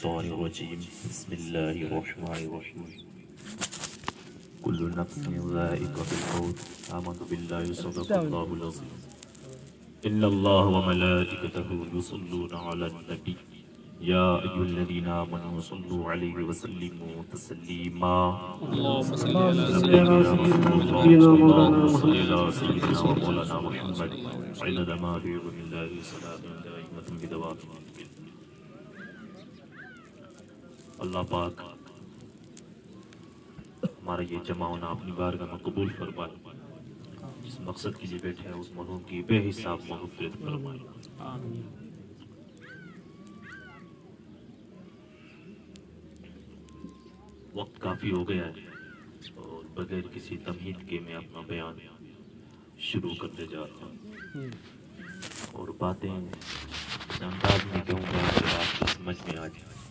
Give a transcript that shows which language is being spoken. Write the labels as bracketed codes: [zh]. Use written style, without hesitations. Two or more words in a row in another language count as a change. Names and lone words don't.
[ar] من الشيطان الرجيم بسم الله الرحمن الرحيم كل نفس ذائقة الموت آمنت بالله صدق الله العظيم إن الله وملائكته يصلون على النبي يا أيها الذين آمنوا صلوا عليه وسلموا تسليما سيدنا سيدنا ومولانا محمد إنما هو بالله صلاة دائمة بدوام [hi] अल्लाह पाक हमारा ये जमा होना अपनी बारगाह में कबूल फरमाए। जिस मकसद के लिए बैठे हैं उस मरहूम की बेहिसाब मग़फ़िरत फरमाए। वक्त काफ़ी हो गया है और बगैर किसी तमहीद के मैं अपना बयान शुरू करने जा रहा हूँ और बातें इस अंदाज में कहूँगा कि आपको समझ में आ जाए।